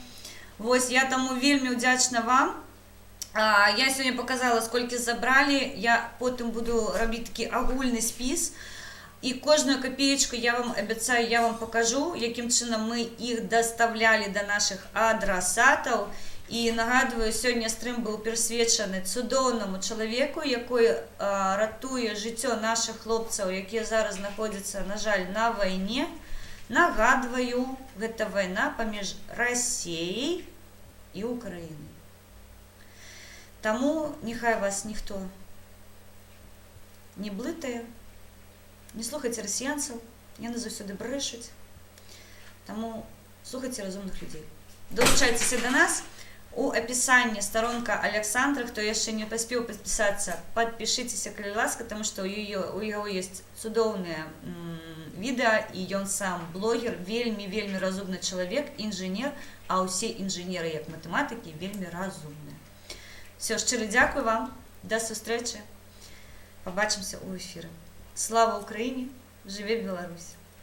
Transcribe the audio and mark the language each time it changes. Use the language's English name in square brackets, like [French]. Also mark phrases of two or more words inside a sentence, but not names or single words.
[Ukrainian] Вось, я тому вельмі вдячна вам. Я сьогодні показала, скільки забрали, я потім буду робити такий агульний спис, і кожну копеечку я вам обіцяю, я вам покажу, яким чином ми їх доставляли до наших адресатів. І нагадую, сьогодні стрім був присвячений цудовному чоловіку, який рятує життя наших хлопців, які зараз знаходяться, на жаль, на війні. Нагадую, [Belarusian] гэта война паміж Росією і Україною. [Ukrainian] Тому нехай вас ніхто не блытає, не слухайте росіянців, [Belarusian] яны заўсёды брэшуць. [Ukrainian] Тому слухайте розумних людей. Долучайтеся до нас. [Russian] У описании сторонка Александра, кто еще не поспел подписаться, подпишитесь, [Ukrainian] коли ласка, [Russian] потому что у его есть цудовное видео, и он сам блогер, вельми разумный человек, инженер, а все инженеры, как математики, вельми разумные. Все, [Ukrainian] щиро дякую вам. До зустрічі. Побачимося у ефірі. Слава Україні! Живе Білорусь!